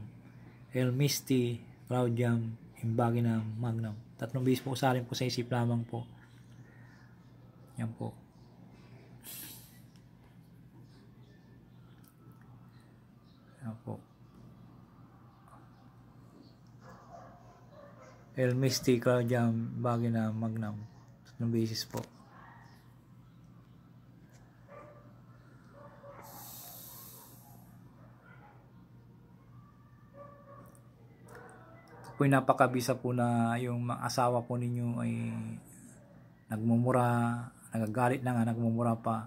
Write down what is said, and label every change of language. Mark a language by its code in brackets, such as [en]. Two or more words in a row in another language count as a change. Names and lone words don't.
[la] Il misti claudiam imbaginam magnam. [tl] 3 beses po, usalin po sa isip lamang po. Yan po. Yan po. [la] El misti claudiam imbaginam magnam. [tl] 3 beses po. Ito po yung napakabisa po na yung asawa po ninyo ay nagmumura, nagagalit na nga, nagmumura pa.